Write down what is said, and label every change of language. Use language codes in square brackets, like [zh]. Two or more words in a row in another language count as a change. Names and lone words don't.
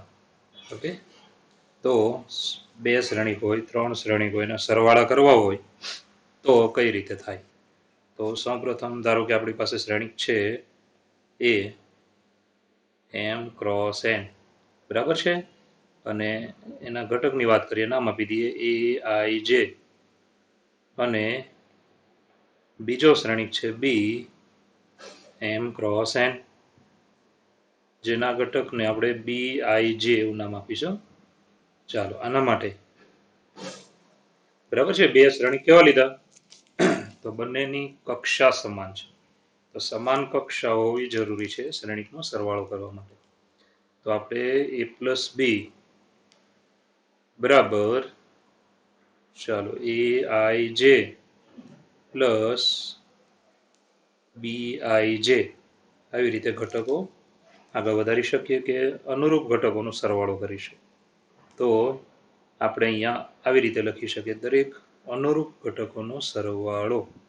[gu] ઓકે, તો બે શ્રેણિક હોય, ત્રણ શ્રેણિક હોય, એના સરવાળા કરવા હોય તો કઈ રીતે થાય? તો સૌપ્રથમ ધારો કે આપણી પાસે શ્રેણિક છે એ m ક્રોસ n, બરાબર છે, અને એના ઘટકની વાત કરીએ, નામ આપી દઈએ a i j, અને બીજો શ્રેણિક છે b m ક્રોસ n, જેના ઘટકને આપણે b i j એવું નામ આપીશું. ચાલો, આના માટે બરાબર છે, બે શ્રેણિક કેવા લીધા? તો બંનેની કક્ષા સમાન છે, તો સમાન કક્ષા હોવી જરૂરી છે શ્રેણિકનો સરવાળો કરવા માટે. તો આપણે a પ્લસ બી બરાબર, ચાલો, a i j પ્લસ બી આઈ જે, આવી રીતે ઘટકો આગળ વધારી શકીએ કે અનુરૂપ ઘટકોનો સરવાળો કરીશું. તો આપણે અહીંયા આવી રીતે લખી શકીએ, દરેક અનુરૂપ ઘટકોનો સરવાળો.